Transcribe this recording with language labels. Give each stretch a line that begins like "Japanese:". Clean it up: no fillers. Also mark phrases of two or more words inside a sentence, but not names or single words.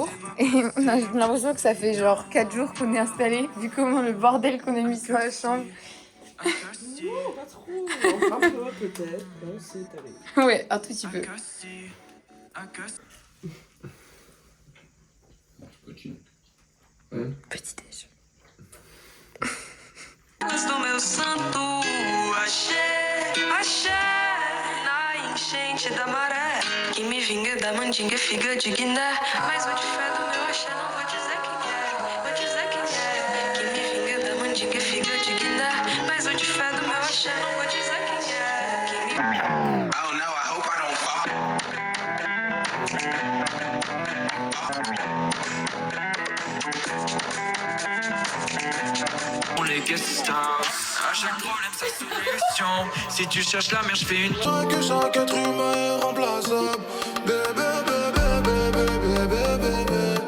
French: Et on a l'impression que ça fait genre 4 jours qu'on est installé, vu comment le bordel qu'on a mis sur la chambre. Non, pas trop. Un peu peut-être. On s'est allé. Ouais, un tout petit peu. Petit déj.
Portuguese: do meu santo axé na enchente da maré que me vinga da mandinga figa de guiné mas vou de fé do meu axé não vou dizer quem é que me vinga da mandinga figa de guiné mas vou de fé do meu axé não vou dizer quem é
English: oh no I hope I don't fall
French: les questions. À chaque problème, sa solution. Si tu cherches la mer, je fais une. Chaque être humain est remplaçable. Bébé, bébé, bébé, bébé, bébé.